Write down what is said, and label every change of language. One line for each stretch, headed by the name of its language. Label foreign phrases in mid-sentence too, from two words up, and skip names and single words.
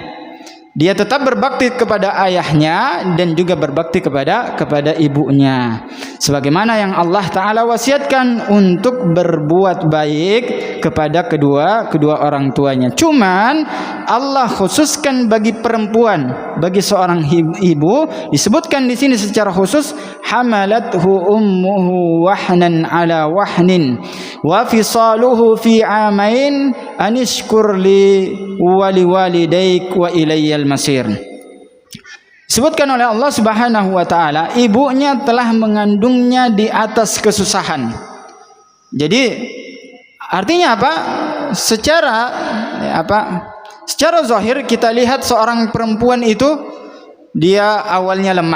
Indonesian: Dia tetap berbakti kepada ayahnya dan juga berbakti kepada ibunya. Sebagaimana yang Allah Ta'ala wasiatkan untuk berbuat baik kepada kedua orang tuanya. Cuman Allah khususkan bagi perempuan, bagi seorang ibu, disebutkan di sini secara khusus,
Arabic: حملته أمه وهنا على وهن وفصاله في عامين أن اشكر لي ولوالديك وإلي المصير.
Indonesian: Sebutkan oleh Allah
Arabic: سبحانه وتعالى,
Indonesian: ibunya telah mengandungnya di atas kesusahan. Jadi artinya apa? Secara zahir kita lihat seorang perempuan itu dia awalnya lemah.